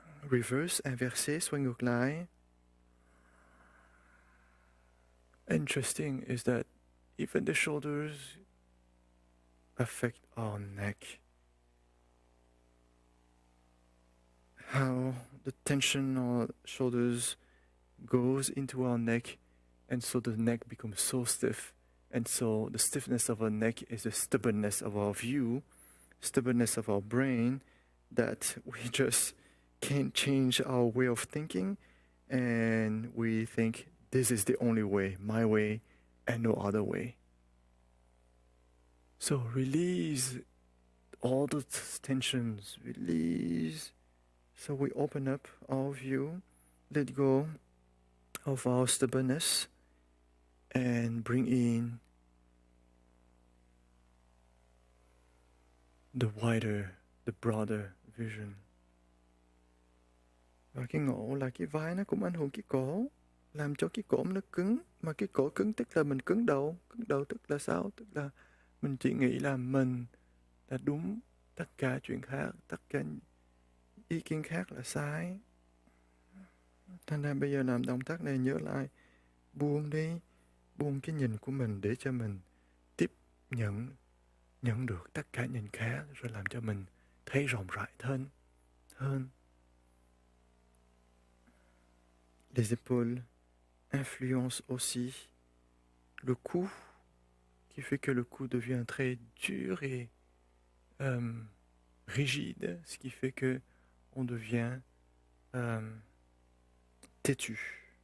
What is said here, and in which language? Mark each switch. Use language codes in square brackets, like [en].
[en] Reverse, [fr] inversé, [vi] xoay ngược lại. [en] Interesting is that even the shoulders affect our neck. How the tension on our shoulders goes into our neck, and so the neck becomes so stiff. And so the stiffness of our neck is the stubbornness of our view, stubbornness of our brain, that we just can't change our way of thinking, and we think this is the only way, my way, and no other way. So release all the tensions, release. So we open up our view, let go of our stubbornness, and bring in the wider, the broader vision. [vi] Và cái ngộ là cái vai nó cũng ảnh hưởng cái cổ, làm cho cái cổ nó cứng. Mà cái cổ cứng tức là mình cứng đầu. Cứng đầu tức là sao? Tức là mình chỉ nghĩ là mình là đúng, tất cả chuyện khác, tất cả ý kiến khác là sai. Thành ra bây giờ làm động tác này nhớ lại, buông đi, buông cái nhìn của mình để cho mình tiếp nhận được tất cả nhìn khác, rồi làm cho mình thấy rộng rãi hơn. [fr] Les épaules influencent aussi le cou, qui fait que le cou devient très dur et rigide, ce qui fait que on devient têtu.